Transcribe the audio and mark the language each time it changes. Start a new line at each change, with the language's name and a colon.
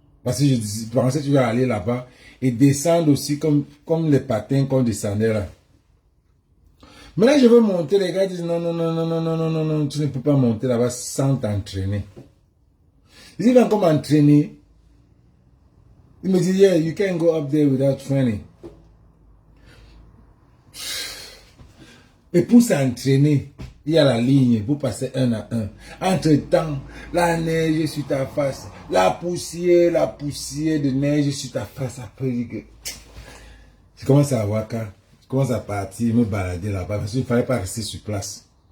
French: Parce que je pensais que tu vas aller là-bas et descendre aussi comme les patins qu'on descendait là. Maintenant, je veux monter. Les gars disent non, non, non, non, non, non, non, non, non, tu ne peux pas monter là-bas sans t'entraîner. Ils disent encore m'entraîner. Ils me disent,
English: yeah, you can't go up there without training.
French: Et pour s'entraîner, il y a la ligne pour passer 1 à 1. Entre-temps, la neige sur ta face, la poussière de neige sur ta face. Après, je commence à avoir quand je commence à partir, me balader là-bas parce qu'il ne fallait pas rester sur place.